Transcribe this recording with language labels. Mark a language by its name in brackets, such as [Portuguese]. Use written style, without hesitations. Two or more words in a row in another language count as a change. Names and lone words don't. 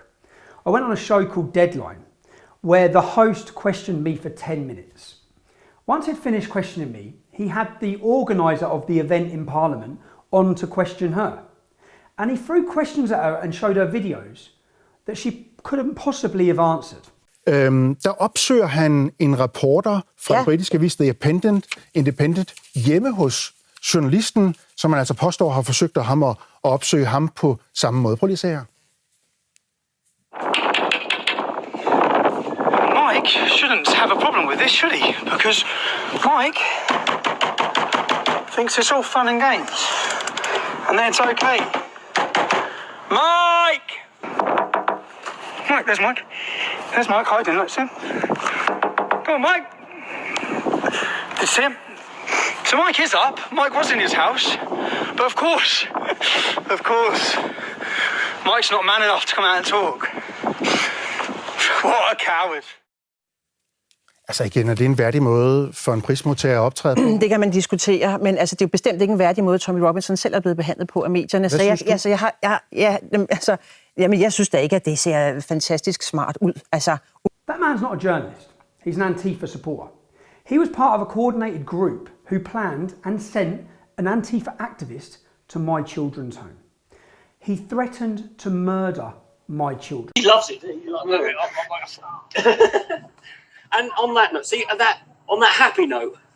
[English] I went on a show called Deadline, where the host questioned me for 10 minutes. Once he'd finished questioning me, he had the organiser of the event in Parliament on to question her. And he threw questions at her and showed her videos that she couldn't possibly have answered. [Danish] Der opsøger han en reporter fra den britiske avis The Independent hjemme hos journalisten, som man altså påstår har forsøgt at opsøge ham på samme måde. Prøv lige at se her. [English] Mike shouldn't have a problem with this, should he? Because Mike thinks it's all fun and games. And then it's okay. Mike! Mike, there's Mike. There's Mike hiding, let's see him. Go on, Mike. Did you see him? So Mike is up. Mike was in his house. But of course, Mike's not man enough to come out and talk. What a coward. [Danish] Altså igen, er det en værdig måde for en prismodtager at optræde på? Det kan man diskutere, men altså, det er jo bestemt ikke en værdig måde, Tommy Robinson selv er blevet behandlet på af medierne. Jeg synes da ikke, at det ser fantastisk smart ud. Altså. [English] That man's not a journalist. He's an Antifa supporter. He was part of a coordinated group who planned and sent an Antifa activist to my children's home. He threatened to murder my children. He loves it. And on that note, see, on that happy note.